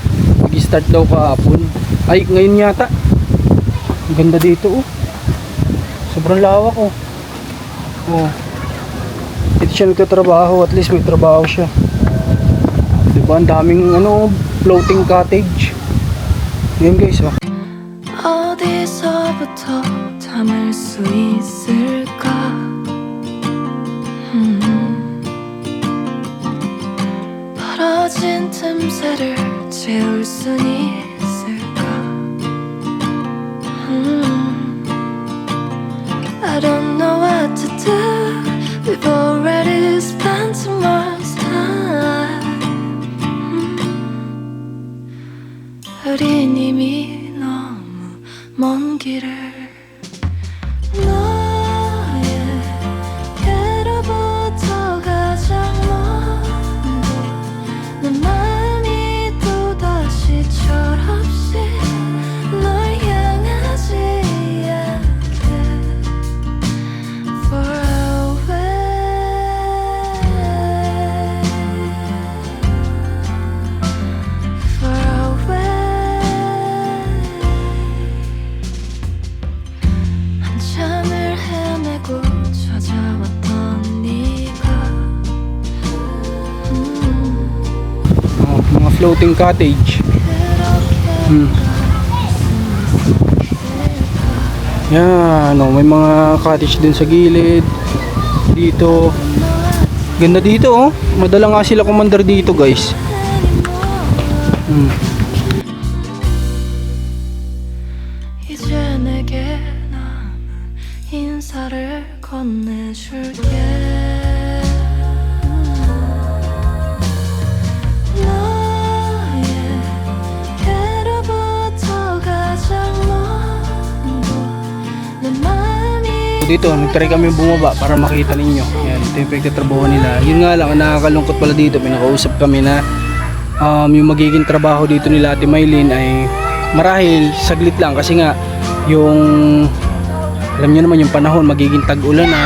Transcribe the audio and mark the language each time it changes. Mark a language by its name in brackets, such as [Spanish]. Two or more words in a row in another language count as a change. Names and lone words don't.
[Filipino] Mag-start daw kahapon. Ay, ngayon yata. Ang ganda dito oh. Sobrang lawak oh. Oh. Ito siya nagtatrabaho, at least may trabaho siya. Diba, ang daming [English] floating cottage. [Filipino] Yan guys, oh. [Korean] 어디서부터 담을 수 있을까? 벌어진 틈새를 채울 순 있을까? [English] I don't know what to do. We've already spent too much time. [Korean] 우린 이미 너무 먼 길을 너에게로부터 가장 먼 내 마음이 또다시 철없이 널 향하지 않게 [English] far away. [Korean] 한참을 헤매고 찾아왔던 네가 [Filipino] Mga [English] floating cottage. [Filipino] Yan, may mga cottage din sa gilid. Dito. Ganda dito oh. Madala nga sila commander dito guys. [Korean] 이제 내게 남은 인사를 건네줄게. 너에게로부터 가장 먼 내 마음이 [Filipino] Dito, nagtry kami bumaba para makita ninyo. Yan, ito yung pagtatrabaho nila. Yun nga lang, nakakalungkot pala dito. Pinakausap kami na yung magiging trabaho dito nila Ate Maylin ay marahil saglit lang kasi nga yung alam nyo naman yung panahon magiging tag-ulan na.